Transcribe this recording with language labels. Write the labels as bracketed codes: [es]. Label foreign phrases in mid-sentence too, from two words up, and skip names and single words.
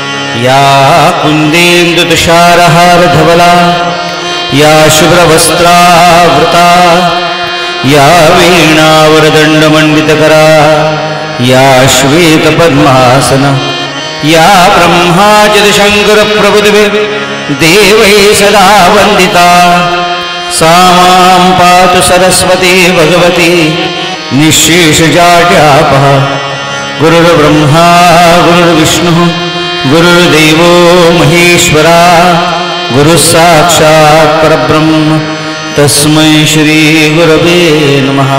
[sa] या कुन्देन्दुतुषारहारधवला या शुभ्रवस्त्रावृता या वीणावरदण्डमण्डितकरा या श्वेतपद्मासना या ब्रह्माच्युतशङ्करप्रभुदिभिः देवैः सदा वन्दिता सा मां पातु सरस्वती भगवती निःशेषजाड्यापः। गुरुर्ब्रह्मा गुरुर्विष्णुः गुरुर्देवो महेश्वरा गुरुस्साक्षात् परब्रह्म तस्मै श्री गुरवे नमः।